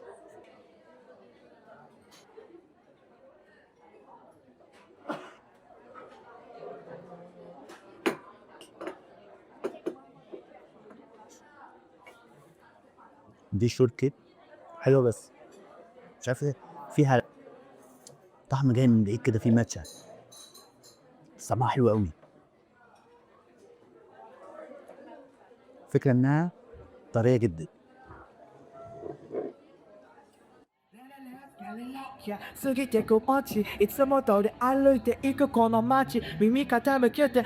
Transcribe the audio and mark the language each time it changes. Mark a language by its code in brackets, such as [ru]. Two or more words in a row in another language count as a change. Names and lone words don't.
[ar] دي شورت كيت حلوه، بس مش عارف ايه فيها طعم جاي من بعيد كده، فيه ماتشا، طعمها حلو قوي. فكرة انها طريه جدا. [ja] 過ぎてく街いつも通り歩いていくこの街耳傾けて